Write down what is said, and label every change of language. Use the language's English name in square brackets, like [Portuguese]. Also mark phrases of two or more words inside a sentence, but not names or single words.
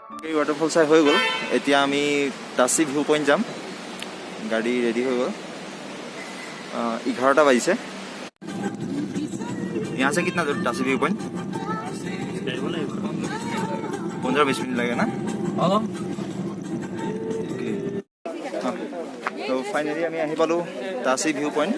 [Assamese] ৱাটাৰফল চাই হৈ গ'ল। এতিয়া আমি টাচি ভিউ পইণ্ট যাম। গাড়ী ৰেডি হৈ গ'ল। 11টা বাজিছে। [Hindi] यहाँ से कितना दूर टासी व्यू पॉइंट? 15-20 मिनट लगेगा ना? तो फाइनली [Assamese] আমি আহি পালো টাচি ভিউ পইণ্ট।